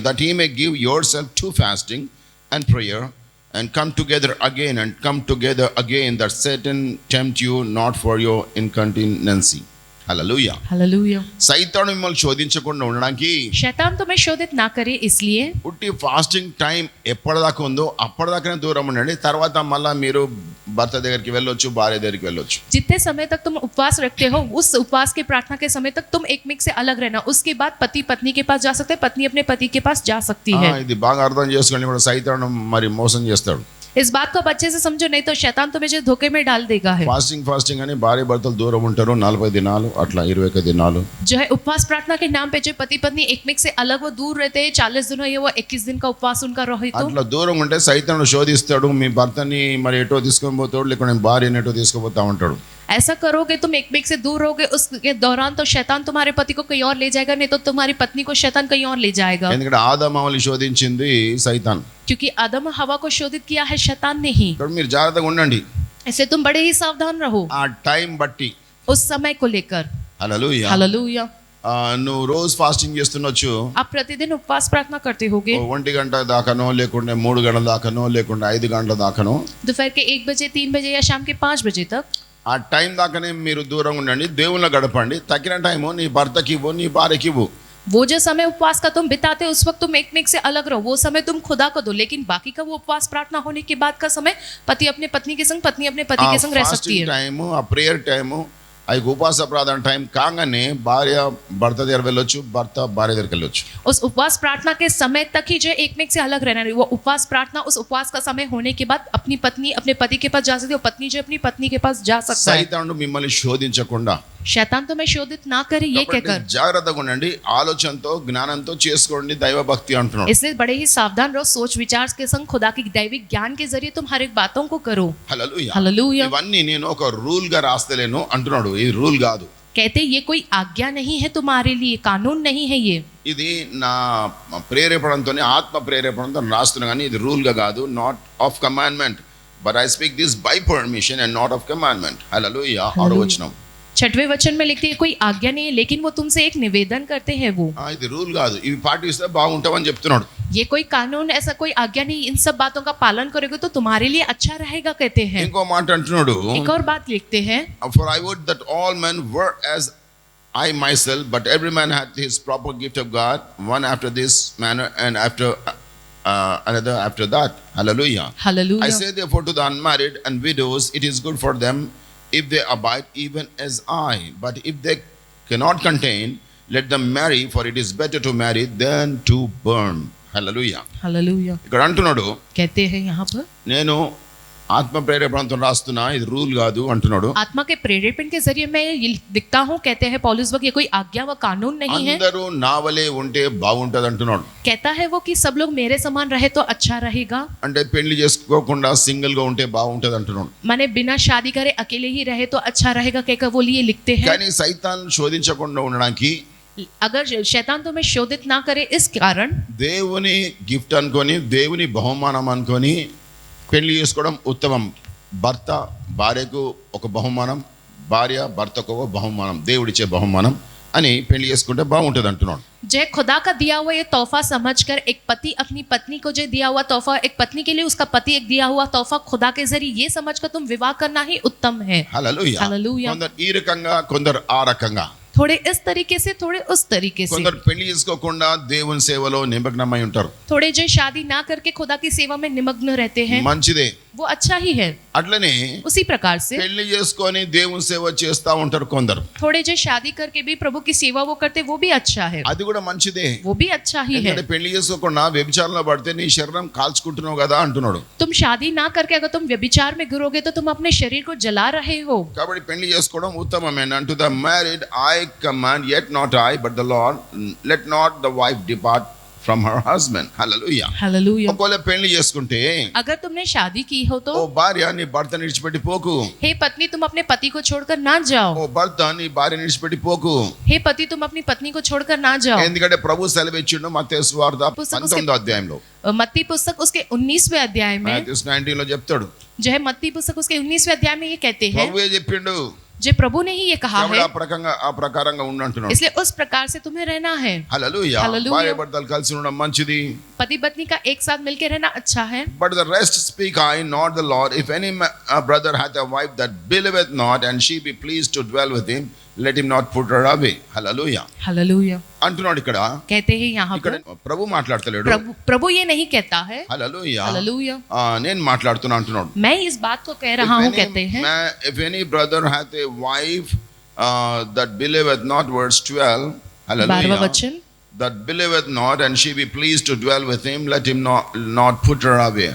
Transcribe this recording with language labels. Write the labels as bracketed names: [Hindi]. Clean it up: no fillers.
[English] That ye may give yourself to fasting and prayer and come together again that Satan tempt you not for your incontinency. Hallelujah. [Hindi] Hallelujah. [Telugu] సైతాను మిమ్మల్ని శోధించకుండా ఉండడానికి [Hindi] शैतान तुम्हें शोधित ना करे इसलिए [Telugu] పుట్టి ఫాస్టింగ్ టైం ఎప్పటిదాకా ఉందో అప్పటిదాకానే దూరం ఉండండి. తర్వాత మళ్ళీ మీరు భర్త దగ్గరికి వెళ్ళొచ్చు, భార్య దగ్గరికి వెళ్ళొచ్చు. [Hindi] जितने समय तक तुम उपवास रखते हो उस उपवास के प्रार्थना के समय तक तुम एक मिक से अलग रहना। उसके बाद पति पत्नी के पास जा सकते हैं, पत्नी अपने पति के पास जा सकती है। [Telugu] ఇది బాగా అర్థం చేసుకోండి. ఇప్పుడు సైతాను మరి మోసం చేస్తాడు. [Hindi] इस बात को अब अच्छे से समझो, नहीं तो शैतान तुम्हें जो धोखे में डाल देगा है। [Telugu] ఫాస్టింగ్ అని భార్య భర్తలు దూరం ఉంటారు 40 దినాలు, అట్లా 21 దినాలు. [Hindi] जो है उपवास प्रार्थना के नाम पे जो पति पत्नी एक मिक से अलग वो दूर रहते हैं, 40 दिन हो या वो 21 दिन का उपवास उनका रहे तो [Telugu] అట్లా దూరం ఉంటే సైతాను శోధిస్తాడు. మీ భర్తని మరి ఎటో తీసుకొని పోతాడు, లేకుంటే భార్యని ఎటో తీసుకుపోతా ఉంటాడు. [Hindi] ऐसा करोगे तुम एक मिक से दूर रहोगे, उसके दौरान तो शैतान तुम्हारे पति को कहीं और ले जाएगा, नहीं तो तुम्हारी पत्नी को शैतान कहीं और ले जाएगा। [Telugu] ఎందుకంటే ఆదామవల్ని శోధించింది సైతాన్. [Hindi] क्योंकि आदम हवा को शोधित किया है शैतान ने ही। [Telugu] ఇక్కడ మీరు జాగ్రత్తగా ఉండండి. [Hindi] ऐसे तुम बड़े ही सावधान रहो [Telugu] ఆ టైం బట్టి. [Hindi] उस समय को लेकर। [Telugu] హల్లెలూయా. [Hindi] हालेलुया। [Telugu] నువ్వు రోజు ఫాస్టింగ్ చేస్తుండొచ్చు. [Hindi] आप प्रतिदिन उपवास प्रार्थना करते होगे, [Telugu] 1 గంట దాకానో, లేకుంటే 3 గంటల దాకానో, లేకుంటే 5 గంటల దాకానో. [Hindi] दोपहर के 1 बजे, 3 बजे या शाम के 5 बजे तक। [Telugu] ఆ టైం దాకానే మీరు దూరంగా ఉండండి, దేవుళ్ళ గడపండి. తగిన టైము నీ భర్తకి ఇవ్వు, నీ భార్యకి ఇవ్వు. [Hindi] वो जो समय उपवास का तुम बिताते उस वक्त तुम एक मिक से अलग रहो, वो समय तुम खुदा को दो। लेकिन बाकी का वो उपवास प्रार्थना होने के बाद का समय पति अपने पत्नी के संग, पत्नी अपने पति के संग रह सकती [English] fasting [Hindi] है। [Telugu] టైము, ఆ ప్రేయర్ టైము, ఆ ఉపవాస ప్రార్థన టైం కాగానే భార్య భర్త దగ్గర వెళ్ళొచ్చు, భర్త భార్య దగ్గరికి వెళ్ళొచ్చు. [Hindi] उस उपवास प्रार्थना के समय तक ही जो एक मिक से अलग रहना है। वो उपवास प्रार्थना उस उपवास का समय होने के बाद अपनी पत्नी अपने पति के पास जा सकती है, और पत्नी जो अपनी पत्नी के पास जा सकता है। [Telugu] సైతానుడు మిమ్మల్ని శోధించకుండా [Hindi] शैतान तुम्हें शोधित ना करे ये [Telugu] కాబట్టి [Hindi] कहकर, [Telugu] జాగ్రత్తగా ఉండండి. ఆలోచనతో జ్ఞానంతో చేసుకోండి దైవ భక్తి అంటున్నాడు. [Hindi] इसलिए बड़े ही सावधान रहो, सोच विचार के संग खुदा की दैविक ज्ञान के जरिए तुम हर एक बातों को करो। [Telugu] హల్లెలూయా. [Hindi] हालेलुया। [Telugu] ఇవన్నీ నేను ఒక రూల్ గా రాస్తలేను అంటున్నాడు. ఇది రూల్ కాదు. [Hindi] कहते ये कोई आज्ञा नहीं है तुम्हारे लिए, कानून नहीं है ये। [Telugu] ఇది నా ప్రేరేపణతో, ఆత్మ ప్రేరేపణతో రాస్తున్నా, కానీ ఇది రూల్ గా కాదు. [English] Not of commandment, but I speak this by permission and not of commandment. [Telugu] హల్లెలూయా. 6వ వచనం. [Hindi] 6वें वचन में लिखते हैं कोई आज्ञा नहीं है, लेकिन वो तुमसे एक निवेदन करते हैं वो। [Telugu] ఇది రూల్ కాదు. ఇవి పాటిస్తే బాగుంటామని చెప్తున్నాడు. [Hindi] ये कोई कानून, ऐसा कोई आज्ञा नहीं, इन सब बातों का पालन करोगे तो तुम्हारे लिए अच्छा रहेगा कहते हैं। [Telugu] ఇంకో మాట అంటున్నాడు, [Hindi] एक और बात लिखते हैं, [English] for I would that all men were as I myself, but every man had his proper gift of God, one after this manner and after another after that. Hallelujah. I [Hindi] hallelujah. [English] say therefore to the unmarried and widows, it is good for them if they abide even as I. But if they cannot contain, let them marry, for it is better to marry than to burn. Hallelujah. [Hindi] Hallelujah. [Telugu] ఇక్కడ అంటున్నాడు, [Hindi] कहते हैं यहाँ पर [Telugu] నేను ఆత్మ ప్రేరేపణతో రాస్తున్నా, ఇది రూల్ కాదు అంటున్నాడు. [Hindi] आत्मा के प्रेरेपण के जरिए मैं ये दिखता हूँ, कहते हैं पौलुस वक्त, ये कोई आज्ञा व कानून नहीं है। [Telugu] అందరూ నా వలే ఉంటే బాగుంటది అంటున్నాడు. [Hindi] कहता है वो कि सब लोग मेरे समान रहे तो अच्छा रहेगा। [Telugu] అంటే పెళ్లి చేసుకోకుండా సింగిల్ గా ఉంటే బాగుంటది అంటున్నాడు. [Hindi] माने बिना शादी करे अकेले ही रहे तो अच्छा रहेगा कहकर वो लिए लिखते हैं। [Telugu] కానీ సైతాన్ శోధించకుండా ఉండడానికి [Hindi] अगर शैतान तुम्हें शोधित ना करे इस कारण [Telugu] దేవుని గిఫ్ట్ అనుకొని, దేవుని బహుమానం అనుకొని పెళ్లి చేసుకోవడం ఉత్తమం. భర్త భార్యకు ఒక బహుమానం, భార్య భర్తకు ఒక బహుమానం, దేవుడిచ్చే బహుమానం అని పెళ్లి చేసుకుంటే బాగుంటుంది అంటున్నాడు. [Hindi] जय खुदा का दिया हुआ ये तोहफा समझकर एक पति अपनी पत्नी को जो दिया हुआ तोहफा, एक पत्नी के लिए उसका पति एक दिया हुआ तोहफा खुदा के जरिए ये समझकर तुम विवाह करना ही उत्तम है। [Telugu] హల్లెలూయా. హల్లెలూయా. కొందరు ఈ రకంగా, కొందరు ఆ రకంగా, [Hindi] थोड़े इस तरीके से, थोड़े उस तरीके से। [Telugu] కొందరు పెళ్లి చేసుకోకుండా దేవుని సేవలో నిమగ్నమై ఉంటారు. [Hindi] थोड़े जो शादी ना करके खुदा की सेवा में निमग्न रहते हैं, [Telugu] మంచిదే. [Hindi] वो अच्छा ही है। [Telugu] అట్లనే [Hindi] उसी प्रकार से [Telugu] పెళ్లి చేసుకొని దేవుని సేవ చేస్తా ఉంటారు కొందరు. [Hindi] थोड़े जो शादी करके भी प्रभु की सेवा वो करते, वो भी अच्छा है, [Telugu] అది కూడా మంచిదే. [Hindi] वो भी अच्छा ही है। [Telugu] ఎందుకంటే పెళ్లి చేసుకోకుండా వ్యభిచారంలో పడితే నీ శరీరం కాల్చుకుంటున్నావు కదా అంటున్నాడు. [Hindi] तुम शादी ना करके अगर तुम व्यभिचार में गिरोगे तो तुम अपने शरीर को जला रहे हो। [Telugu] కాబట్టి పెళ్లి చేసుకోవడం ఉత్తమమే. [English] unto the married I command, yet not I but the Lord, let not the wife depart from her husband. Hallelujah. [Hindi] Hallelujah. [Telugu] ఒకవేళ పెళ్లి చేసుకుంటే, [Hindi] अगर तुमने शादी की हो तो [Telugu] ఓ భార్య నీ భర్తని విడిచిపెట్టి పోకు. [Hindi] हे पत्नी तुम अपने पति को छोड़कर ना जाओ। [Telugu] ఓ భర్త నీ భార్యని విడిచిపెట్టి పోకు. [Hindi] हे पति तुम अपनी पत्नी को छोड़कर ना जाओ। [Telugu] ఎందుకంటే ప్రభు సెలవిచ్చిండు మత్తయి సువార్త పుస్తకం 19వ అధ్యాయంలో. [Hindi] मत्ती पुस्तक उसके 19वें अध्याय में, [Telugu] Matthew 19 లో చెప్తాడు. [Hindi] जो है मत्ती पुस्तक उसके 19वें अध्याय में ये कहते हैं, [Telugu] ప్రభువే చెప్పిండు, [Hindi] जो प्रभु ने ही ये कहा [Telugu] కాబట్టి [Hindi] है, [Telugu] ఆ ప్రకారంగా ఉండంటున్నాడు. [Hindi] इसलिए उस प्रकार से तुम्हें रहना है. [Telugu] హల్లెలూయా. హల్లెలూయా. భార్య భర్తలు కలిసి ఉండడం మంచిది. [Hindi] पति पत्नी का एक साथ मिलकर रहना अच्छा है. [English] But the rest speak I, not the Lord. If any brother hath a wife that believeth not, and she be pleased to dwell with him, let him not put her away. Hallelujah. [Hindi] Hallelujah. [Telugu] అంటున్నాడు ఇక్కడ. [Hindi] कहते हैं यहाँ [Telugu] ఇక్కడ [Hindi] पर [Telugu] ప్రభు మాట్లాడతలేడు. [Hindi] प्रभु ये नहीं कहता है. [Telugu] హల్లెలూయా. [Hindi] हालेलुया. [Telugu] నేను మాట్లాడుతున్నా అంటున్నాడు. [Hindi] मैं इस बात को कह रहा हूँ, कहते हैं. [English] If any brother hath a wife that believeth not, verse 12. [Hindi] 12वां [English] Hallelujah. [Hindi] वचन. [English] That believeth not, and she be pleased to dwell with him, let him not put her away.